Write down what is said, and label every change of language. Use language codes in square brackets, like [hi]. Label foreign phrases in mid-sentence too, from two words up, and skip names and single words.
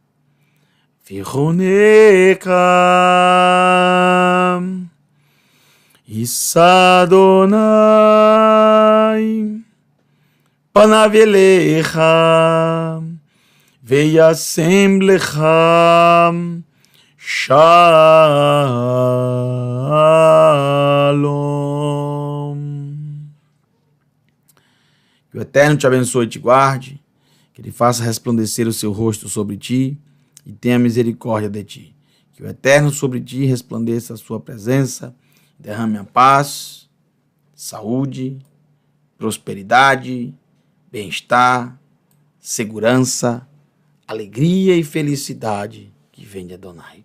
[he] ויחנך ישא יהוה פניו אליך וישם לך שלום. [pt] Que o Eterno te abençoe e te guarde, que Ele faça resplandecer o seu rosto sobre ti e tenha misericórdia de ti. Que o Eterno sobre ti resplandeça a sua presença, derrame a paz, saúde, prosperidade, bem-estar, segurança, alegria e felicidade que vem de Adonai.